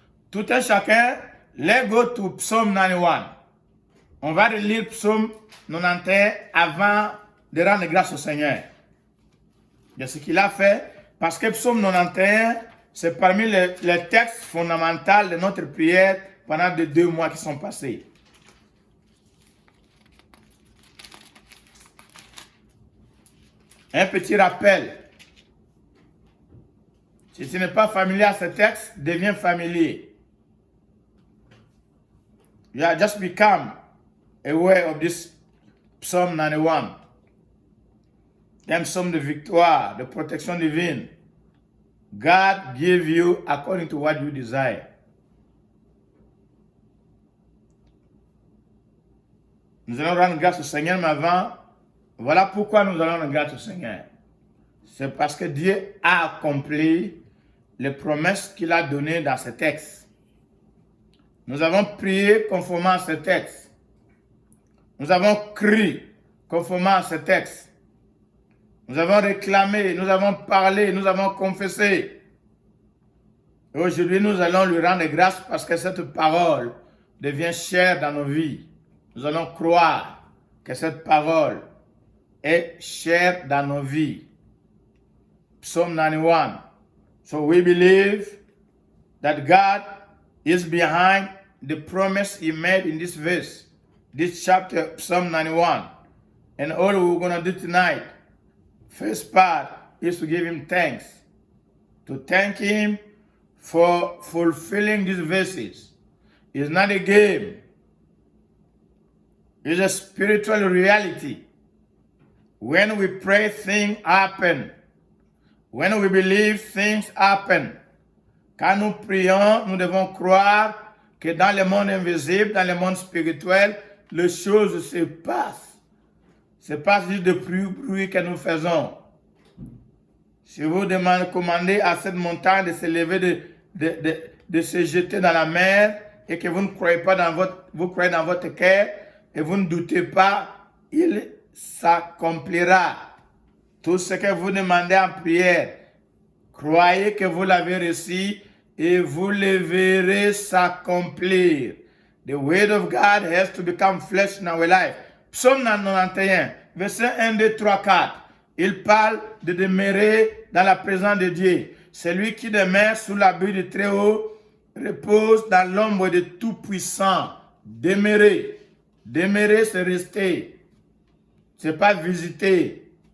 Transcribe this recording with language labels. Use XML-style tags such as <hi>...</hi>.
<fr>Tout un chacun,</fr> <en>let's go to Psalm 91.</en> <fr>On va relire Psalm 91 avant de rendre grâce au Seigneur de ce qu'il a fait, parce que Psalm 91, c'est parmi les textes fondamentaux de notre prière pendant les 2 mois qui sont passés. Un petit rappel. Si tu n'es pas familier à ce texte, deviens familier.</fr> <en>You have just become aware of this Psalm 91.</en> <fr>Un psaume de victoire, de protection divine.</fr> <en>God give you according to what you desire.</en> <fr>Nous allons rendre grâce au Seigneur, mais avant, voilà pourquoi nous allons rendre grâce au Seigneur. C'est parce que Dieu a accompli les promesses qu'il a données dans ce texte. Nous avons prié conformément à ce texte. Nous avons cru conformément à ce texte. Nous avons réclamé, nous avons parlé, nous avons confessé. Et aujourd'hui, nous allons lui rendre grâce parce que cette parole devient chère dans nos vies. Nous allons croire que cette parole est chère dans nos vies. Psalm 91.</fr> <en>So we believe that God is behind the promise he made in this verse, this chapter, Psalm 91. And all we're going to do tonight, first part, is to give him thanks. To thank him for fulfilling these verses. It's not a game. It's a spiritual reality. When we pray, things happen. When we believe, things happen.</en> <fr>Quand nous prions, nous devons croire que dans le monde invisible, dans le monde spirituel, les choses se passent. Ce n'est pas juste de bruit que nous faisons. Si vous commandez à cette montagne de se lever, de se jeter dans la mer, et que vous ne croyez pas vous croyez dans votre cœur, et vous ne doutez pas, il s'accomplira. Tout ce que vous demandez en prière, croyez que vous l'avez reçu et vous le verrez s'accomplir.</fr> <en>The word of God has to become flesh in our life.</en> <fr>Psaume 91, verset 1, 2, 3, 4. Il parle de demeurer dans la présence de Dieu. Celui qui demeure sous l'abri du Très-Haut repose dans l'ombre de Tout-Puissant. Demeurer. Demeurer, c'est rester. C'est pas visiter.</fr>